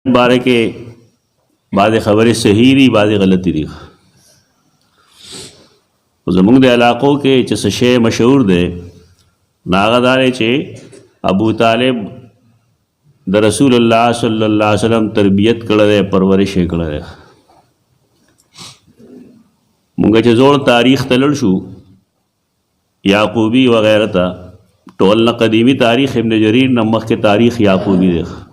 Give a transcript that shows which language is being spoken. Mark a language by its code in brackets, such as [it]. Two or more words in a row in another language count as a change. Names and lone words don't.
[ur] بارے کے بعض خبریں [ps] صحیح دی بعض غلطی دی. زمونږ د علاقو کې چې څه شی مشهور دی ناغه دا دی چې ابو طالب د رسول الله [ar] صلی الله علیه وسلم [ps] تربیت کړی دی، پرورش یې کړی دی. مونږ چې زوړ تاریخ ته لاړ شو یعقوبی وغیرہ ته، ټول نه قدیمی تاریخ ابن جریر نه مخکې تاریخ یعقوبی دی.